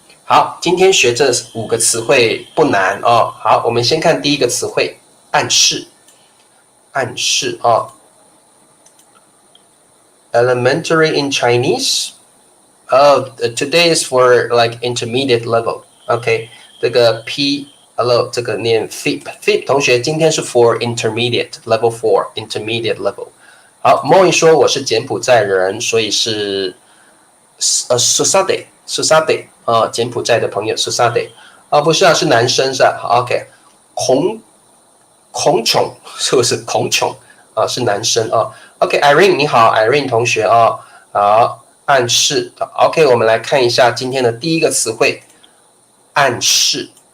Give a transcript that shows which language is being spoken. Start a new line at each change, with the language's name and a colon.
Chinese: 好，今天学这5个词汇不难好，我们先看第一个词汇，暗示，暗示 Elementary in Chinese.
English: Today is for like intermediate level. OK， 这个 P，这个念 FIP 同学，今天是 for intermediate level 4 intermediate level。
Chinese: 好 ，Moy 说我是柬埔寨人，所以是Susade 柬埔寨的朋友 Susade 不是是男生是吧 ？OK， 孔琼是不是孔琼是男生OK，Irene 你好 ，Irene 同学好，暗示 OK， 我们来看一下今天的第一个词汇，暗示。